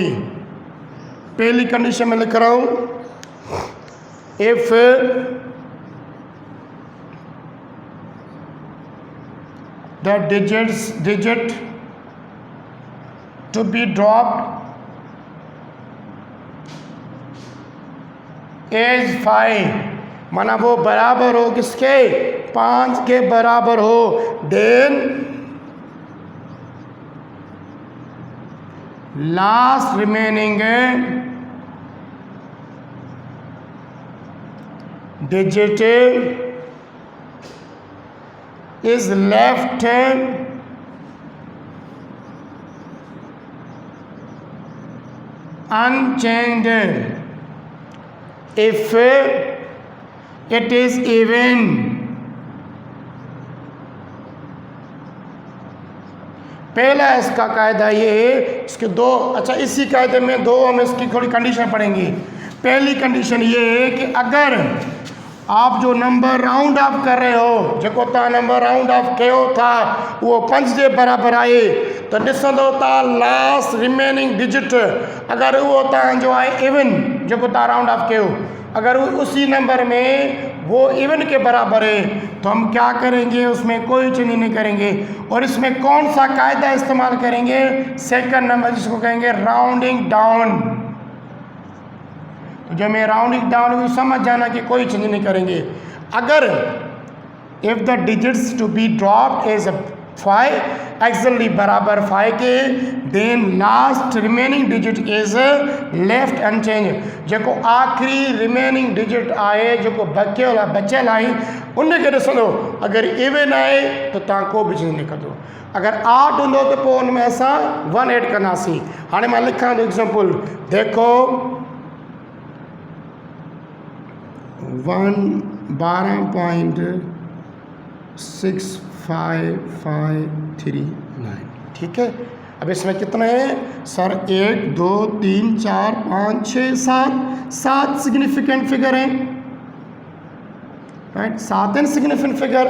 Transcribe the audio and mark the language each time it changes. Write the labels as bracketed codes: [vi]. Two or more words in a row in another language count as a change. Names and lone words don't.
[hi] पहली कंडीशन में लिख रहा हूं, [en] If the digit to be dropped is 5, [hi] माना वो बराबर हो किसके? 5 के बराबर हो, देन [en] Last remaining digit is left unchanged if it is even. [hi] पहला इसका कायदा ये है, इसके 2, अच्छा इसी कायदे में 2 हम इसकी थोड़ी कंडीशन पढ़ेंगे। पहली कंडीशन ये है कि अगर आप जो नंबर [en] round off [hi] कर रहे हो, [sd] जेको तव्हां [en] number round off [sd] कयो था वो 5 जे बराबर आहे तो ॾिसंदो था [en] last remaining digit [sd] अगर वो तव्हांजो आहे इवन, जेको तव्हां [en] round off [sd] कयो, [hi] अगर उसी नंबर में वो इवन के बराबर है तो हम क्या करेंगे, उसमें कोई चेंज नहीं करेंगे। और इसमें कौन सा कायदा इस्तेमाल करेंगे? सेकंड नंबर, जिसको कहेंगे [en] rounding down. [hi] तो जब मैं [en] rounding down [hi] को समझ जाना कि कोई चेंज नहीं करेंगे। [en] अगर If the digits to be dropped is 5 actually [hi] बराबर 5 के, [en] then last remaining digit is left unchange. [sd] जेको आखिरी [en] remaining digit [sd] आहे, जेको बचियल आहे, उनखे ॾिसंदो। अगर इवन आहे तो तव्हां को बि चेंज न कंदो। अगर आठ हूंदो तो पोइ हुन में असां 1 ऐड कंदासीं। हाणे मां लिखां थो एग्जाम्पल, देखो 12.65539, [hi] ठीक है। अब इसमें कितने हैं सर? 1 2 3 4 5 6 7 [en] significant figure [hi] हैं, राइट, 7 [en] insignificant figure.